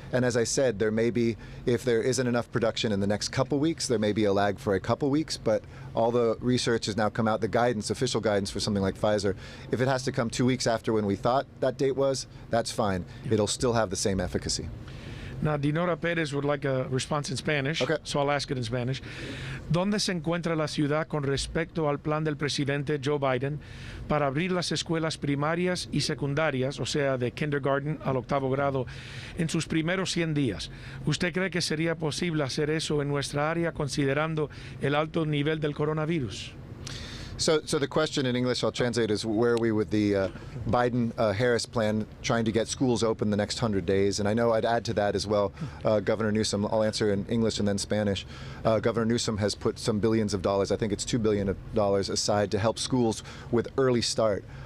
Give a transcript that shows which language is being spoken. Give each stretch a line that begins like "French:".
English: And as I said, there may be, if there isn't enough production in the next couple weeks, there may be a lag for a couple weeks, but all the research has now come out, the guidance, official guidance for something like Pfizer, if it has to come 2 weeks after when we thought that date was, that's fine. It'll still have the same efficacy. Now, Dinora Pérez would like a response in Spanish, Okay. so I'll ask it in Spanish.
Spanish: ¿Dónde se encuentra la ciudad con respecto al plan del presidente Joe Biden para abrir las escuelas primarias y secundarias, o sea, de kindergarten al octavo grado, en sus primeros 100 días? ¿Usted cree que sería posible hacer eso en nuestra área considerando el alto nivel del coronavirus?
English: So the question in English, I'll translate, is where are we with the Biden-Harris plan trying to get schools open the next 100 days? And I know I'd add to that as well, Governor Newsom, I'll answer in English and then Spanish. Governor Newsom has put some billions of dollars, I think it's $2 billion aside to help schools with early start.